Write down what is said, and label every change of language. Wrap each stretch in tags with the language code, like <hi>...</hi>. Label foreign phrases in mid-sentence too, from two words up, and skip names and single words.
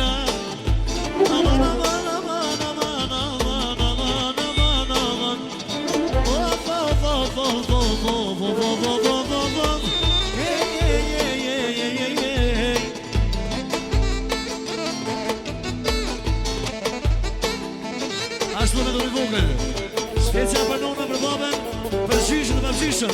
<sq>Aman, aman, aman, aman, aman, aman, aman, aman. Ashtu me dori vogël. Specia për nonën, për babën, për gjyshën dhe për gjyshën.</sq>